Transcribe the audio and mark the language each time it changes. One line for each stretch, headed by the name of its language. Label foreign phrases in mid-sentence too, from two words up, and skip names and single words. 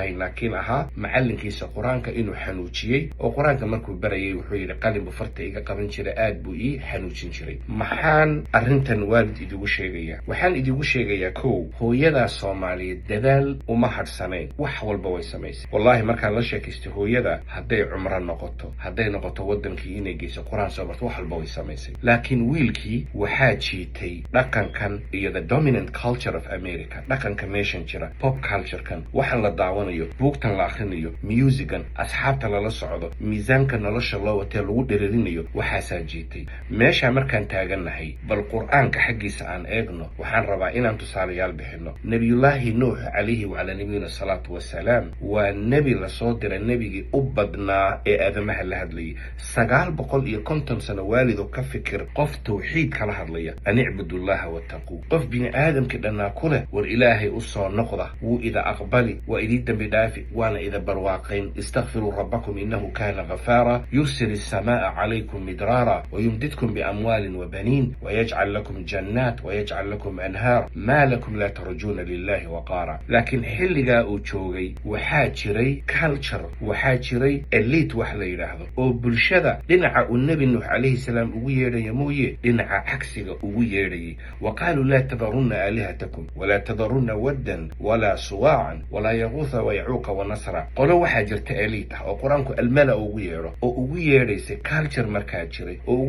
Somali: lahayn laakiin ahaa macalinkiisa quraanka inuu xanuujiyay oo quraanka markuu barayay wuxuu yiri qalin bu farta iga qaban jiray aad buu ii xanuujin jiray maxaan arrintan waalid idigu sheegaya waxaan idigu sheegayaa kow hooyada Soomaaliyeed dadaal uma hadhsanay wax walba way samaysay wallahi markaan la sheekaystay hooyada haday cumra noqoto haday noqoto wadankii inay geyso quraan soo barto wax walba way samaysay laakiin wiilkii waxaa jiitay dhaqankan iyo
English: the dominant culture of America
Somali: dhaqanka meeshan jira
English: pop culture
Somali: kan waxaan la daawanayo buugtan la akhrinayo musican asxaabta la socdo miisaanka nolosha loo watay lagu dhereerinayo waxaa jiitay meesha markaan taaganahay bal quraanka xaqiisa aan eegno waxaan rabaa inaan tusaalayaal bixino nabiyullaahi nuux
Arabic: عليه وعلى نبينا الصلاة والسلام
Somali: waa nabi la soo diray nabigi u badnaa ee aadamaha la hadlayay 950 sano waalido ka fikir qof tawxiid kala hadlaya
Arabic: أن اعبدوا الله واتقوا
Somali: qof bini aadamka dhanaa kule war ilaahay u soo noqda wuu ida aqbali wa idii dambi dhaafi waana ida barwaaqayn
Arabic: استغفروا ربكم إنه كان غفارا يرسل السماء عليكم مدرارا ويمددكم بأموال وبنين ويجعل لكم جنات ويجعل لكم أنهارا ما لكم لا ترجون لله وقارا
Somali: laakin xilliga uu joogay waxaa jiray culture waxaa jiray elite wax la yiraahdo oo bulshada dhinaca uu nabi nuux
Arabic: عليه السلام
Somali: ugu yeedhay mooyee dhinaca cagsiga ugu yeedhay
Arabic: وقالوا لا تذرن آلهتكم ولا تذرن ودا ولا سواعا ولا يغوث ويعوق ونسرا
Somali: qolo waxaa jirta elite oo quraanku almala ugu yeedho oo ugu yeedhaysay culture markaa jiray oo ugu